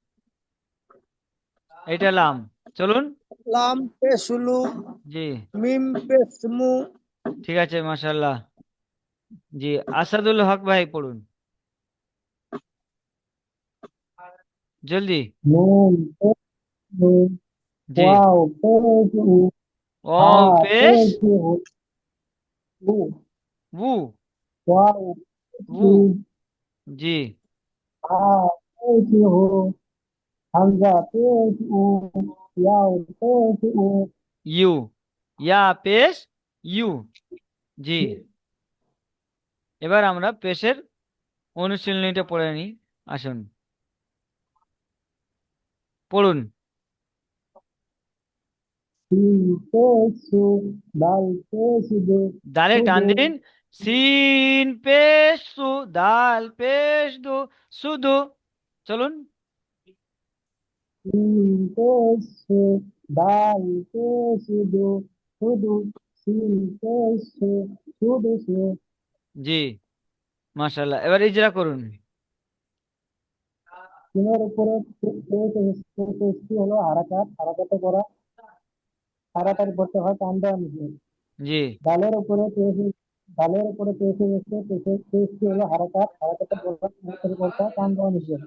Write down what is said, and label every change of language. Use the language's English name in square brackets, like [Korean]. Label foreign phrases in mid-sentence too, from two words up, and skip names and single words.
[Bangla] এটা লাম। চলুন। লাম পেশ লু জি মিম পেশ মু ঠিক আছে মাশাআল্লাহ। জি আসাদুল হক ভাই পড়ুন জলদি। নুন পেশ নু, জি ওয়াও পেশ উ, ও हा পেশ पेश उ, वू, वाव वू। उ, জি হা পেশ হো, হামজা পেশ উ, ইয়াও পেশ উ, ইউ, ইয়া পেশ ইউ। জি এবার আমরা পেশের অনুশীলনীটা পড়ে নিই, আসুন পড়ুন। সীন পেশ সু, দাল পেশ দু, দালে টান सुदु, দিন, সিন পেশ সু, দাল পেশ দু, শুধু। চলুন। সীন পেশ সু, দাল পেশ দু, সুদু, সীন পেশ সু, সুদু সু, জি মাশাআল্লাহ, এবার ইজরা করুন। সিনের উপরে পেশটি হলো হারাকাত, হারাকাতে করা, তাড়াতাড়ি পড়তে হয়, টান দেওয়া নিষেধ। জি ডালের উপরে পেশ, ডালের উপরে পেশে এসে পেশটি হলো হারাকাত, হারাকাতে পড়া, তাড়াতাড়ি পড়তে হয়, টান দেওয়া নিষেধ।